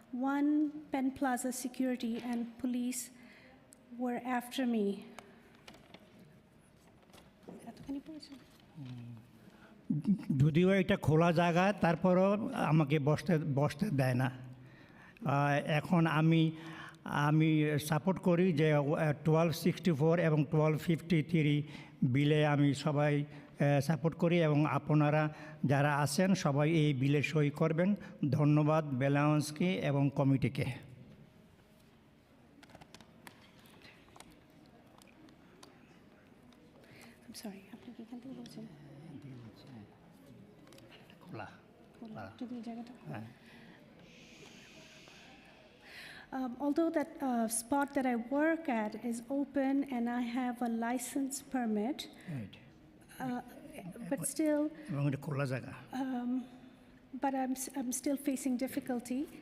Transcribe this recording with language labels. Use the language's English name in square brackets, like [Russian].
[English] One Penn Plaza security and police were after me. [Bangla] যদিও এটা খোলা জায়গা, তারপরও আমাকে বসতে দেয় না। এখন আমি সাপোর্ট করি যে 1264 এবং 1253 বিলে আমি সবাই সাপোর্ট করি, এবং আপনারা যারা আছেন সবাই এই বিলে সই করবেন। ধন্যবাদ বেলাউন্সকে এবং কমিটিকে। [English] I'm sorry, [Bangla] আপনি কি এখান থেকে বলছেন? যদি এই জায়গাটা [English] although that spot that I work at is open and I have a license permit, but still, but I'm still facing difficulty.